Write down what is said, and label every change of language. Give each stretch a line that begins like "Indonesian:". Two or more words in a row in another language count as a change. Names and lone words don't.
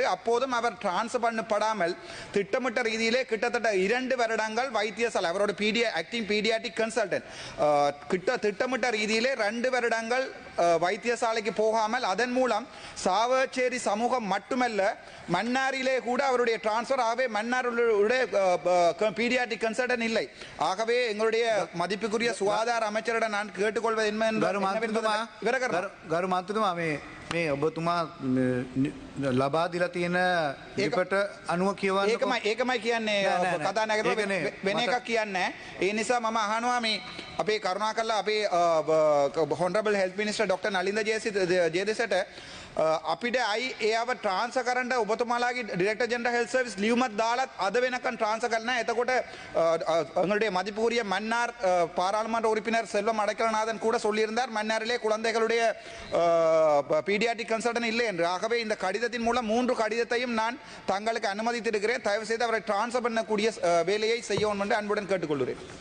Tamil: அப்போதும் அவர் டிரான்ஸ்ஃபர் பண்ணப்படாமல் திட்டமிட்ட ரீதியிலே கிட்டத்தட்ட 2 வருடங்கள் வைத்தியசாலை அவரோட
English: acting paediatric consultant
Tamil: திட்டமிட்ட ரீதியிலே 2 வருடங்கள் வைத்தியசாலைக்கு போகாமல் அதன் மூலம் சாவச்சேரி சமூகம் மட்டுமல்ல மன்னாரிலே கூட அவருடைய டிரான்ஸ்ஃபர் ஆகவே மன்னாருடைய
English: paediatric consultant
Tamil: இல்லை. ஆகவே எங்களுடைய மதிப்புக்குரிய சுகாதார அமைச்சரிடம் நான் கேட்டுக்கொள்வது என்ன
Sinhala: මේ ඔබතුමා ලබා දීලා තියෙන ලිපට අනුව කියවන්න ඒකමයි කියන්නේ නෑ, නෑ. කතා නැගලා ඒක නේ. වෙන මට- එකක් කියන්නේ ඒ නිසා මම අහනවා මේ අපේ කරුණාකරලා අපේ
English: honourable health minister doctor
Sinhala: නලින්ද ජයදෙසට අපිට අයි එයාව ට්‍රාන්ස්ෆර් කරන්න ඔබතුමාලාගේ
English: director general health service
Sinhala: ලියුමක් දාලත් අද වෙනකන් ட்ரான்ஸ்ஃபர் කරන්න නැහැ.
Tamil: එතකොට எங்களுடைய மதிப்புக்குரிய மன்னார் பாராளுமன்ற உறுப்பினர் செல்வம் அடைக்கலநாதன் கூட சொல்லியிருந்தார் மன்னாரிலே குழந்தைகளுடைய
English: paediatric consultant
Tamil: இல்லை என்று. ஆகவே இந்த கடிதத்தின் மூலம் 3 கடிதத்தையும் நான் தங்களுக்கு அனுமதித்திருக்கிறேன். தயவு செய்து அவரை ட்ரான்ஸ்ஃபர் பண்ணக்கூடிய வேலையை செய்யவும் என்று அன்புடன் கேட்டுக்கொள்கிறேன்.